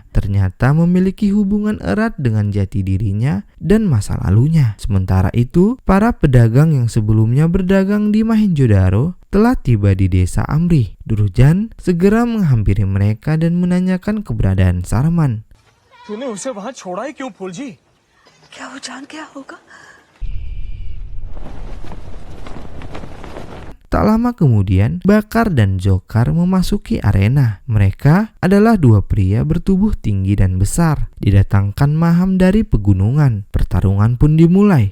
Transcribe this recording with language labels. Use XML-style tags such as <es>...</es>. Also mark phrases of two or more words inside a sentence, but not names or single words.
<id>Ternyata memiliki hubungan erat dengan jati dirinya dan masa lalunya. Sementara itu, para pedagang yang sebelumnya berdagang di Mohenjo-daro telah tiba di desa Amri. Srujan segera menghampiri mereka dan menanyakan keberadaan Sarman.</id> <hi>तूने उसे वहां छोड़ा ही क्यों फूलजी? क्या वो जान क्या होगा?</hi> <id>Tak lama kemudian, Bakar dan Dzhokhar memasuki arena. Mereka adalah dua pria bertubuh tinggi dan besar. Didatangkan Maham dari pegunungan. Pertarungan pun dimulai.</id>